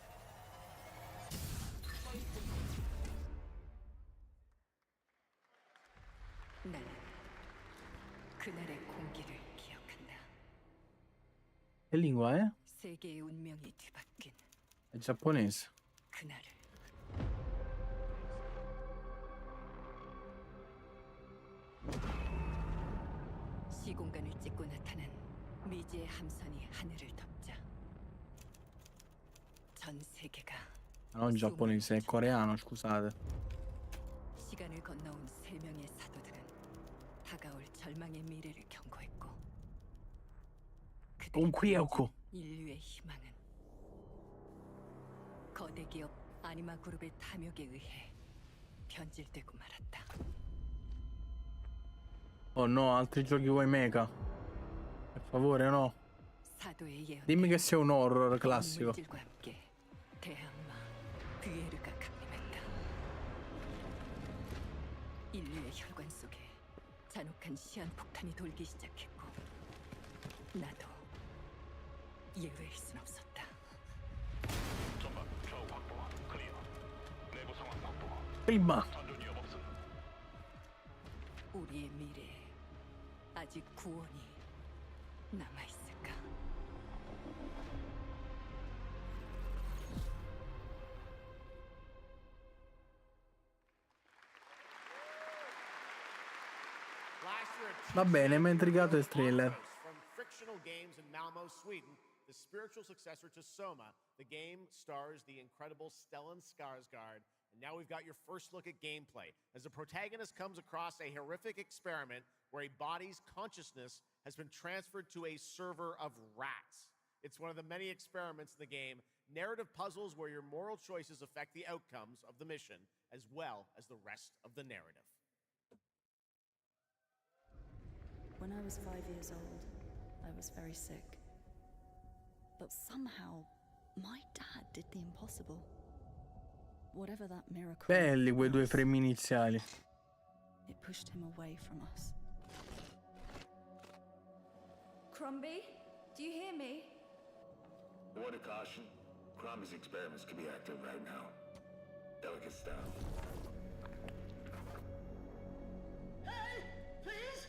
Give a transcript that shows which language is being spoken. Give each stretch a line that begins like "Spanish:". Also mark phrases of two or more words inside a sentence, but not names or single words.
Italian: Che lingua è? È giapponese.
Korean: 시공간을 찍고 나타난 미지의 함선이 하늘을 덮자. 전 세계가
Italian: Non giapponese, è coreano, scusate.
Korean: 시간을 건너온 세 명의 사도들은 다가올 절망의 미래를 경고했고 Conquieko. 인류의 희망은 거대 기업 아니마 그룹의 탐욕에 의해 변질되고 말았다.
Italian: Oh no, altri giochi vuoi mecha? Per favore, no.
Korean: 사도의 예언
Italian: Dimmi che sia un horror classico.
Korean: 물질과 함께 대항마 비에르가 강림했다. 인류의 혈관 속에 잔혹한 시한폭탄이 돌기 시작했고 나도 예외일 순 없었다. 전방 좌우 확보 클리어. 내부 상황 확보.
Italian: Prima.
Korean: 전전 위험 없음. 우리의 미래에 아직 구원이 남아 있을까?
Italian: Va bene, mi ha intrigato il trailer.
English: From Frictional Games in Malmo, Sweden, the spiritual successor to Soma, the game stars the incredible Stellan Skarsgård. And now we've got your first look at gameplay as the protagonist comes across a horrific experiment where a body's consciousness has been transferred to a server of rats. It's one of the many experiments in the game, narrative puzzles where your moral choices affect the outcomes of the mission as well as the rest of the narrative. When I was 5 years old, I was very sick. But somehow, my dad did the impossible. Whatever that miracle
Italian: Belli quei due frame iniziali.
English: it pushed him away from us. Crumby, do you hear me? Word of caution. Crombie's experiments could be active right now. Delicate stuff. Hey, please!